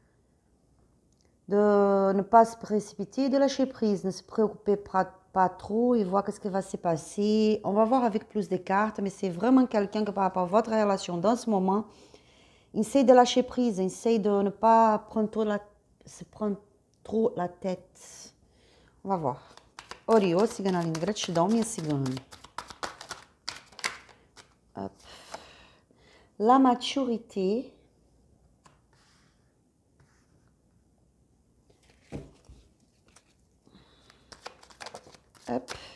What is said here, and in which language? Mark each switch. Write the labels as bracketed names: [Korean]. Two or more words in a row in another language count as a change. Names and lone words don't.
[French] De ne pas se précipiter, de lâcher prise, ne se préoccuper pas trop et voir ce qui va se passer. On va voir avec plus de cartes, mais c'est vraiment quelqu'un que par rapport à votre relation dans ce moment, essaye de lâcher prise, essaye de ne pas se prendre trop la tête. On va voir. [Portuguese] Oriô, cigana linda, gratidão, minha cigana. [French] Hop. La maturité. Hop.